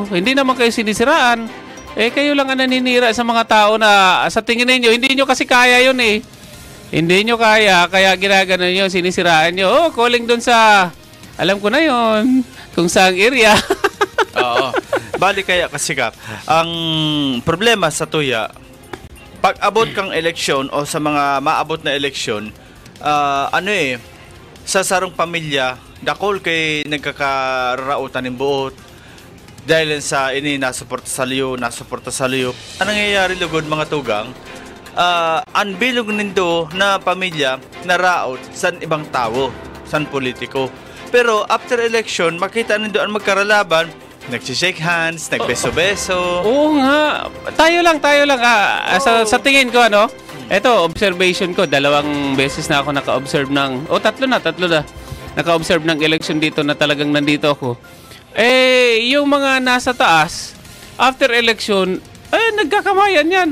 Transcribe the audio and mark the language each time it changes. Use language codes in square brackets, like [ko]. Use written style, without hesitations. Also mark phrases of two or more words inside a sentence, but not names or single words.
[tl] Hindi naman kayo sinisiraan. Kayo lang ang naninira sa mga tao na sa tingin ninyo, hindi nyo kasi kaya yun eh. Hindi nyo kaya ginagano nyo, sinisiraan nyo. Calling dun sa, alam ko na yon kung saang area. Oo. Bali kaya kasi Kap, [bik] ang problema sa tuya, pag abot kang eleksyon o sa mga maabot na eleksyon, sa sarong pamilya, dakol kay nagkakarautan ng buot, dahil sa nasuporta sa liyo. Anong nangyayari lugod mga tugang? Ang bilog nindo na pamilya na raot sa ibang tao, sa politiko. Pero [en] after election, [bik] makita nindo ang magkaralaban, nagsishake hands, nagbeso-beso. [tl] Oo nga. Tayo lang. Sa tingin ko, ito, observation ko. 2 beses na ako naka-observe ng, tatlo na. Naka-observe ng election dito na talagang nandito ako. Yung mga nasa taas, [en] after election, [tl] nagkakamayan yan.